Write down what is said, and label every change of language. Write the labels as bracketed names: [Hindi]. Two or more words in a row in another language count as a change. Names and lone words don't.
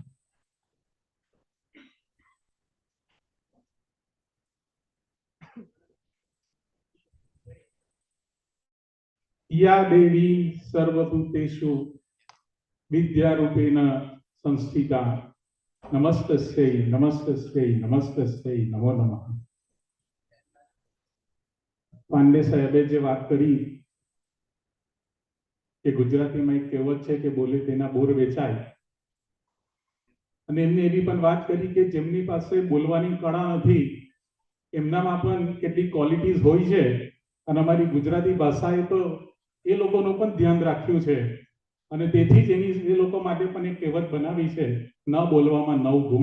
[Sanskrit] या देवी सर्वभूतेषु विद्यारूपेण संस्थिता नमस्तस्यै नमस्तस्यै नमस्तस्यै नमो नमः. [Gujarati] પાંડે સાહેબે જે વાત કરી કે ગુજરાતીમાં એક કહેવત છે કે બોલે તેના બોર વેચાય, અને એમને એવી પણ વાત કરી કે જેમની પાસે બોલવાની કળા નથી એમનામાં પણ કેટલી ક્વોલિટીઝ હોય છે, અને અમારી ગુજરાતી ભાષાએ તો એ લોકોનું પણ ધ્યાન રાખ્યું છે, અને તેથી જ એની એ લોકો માટે પણ એક કહેવત બનાવી છે, ન બોલવામાં 9 ગુણ.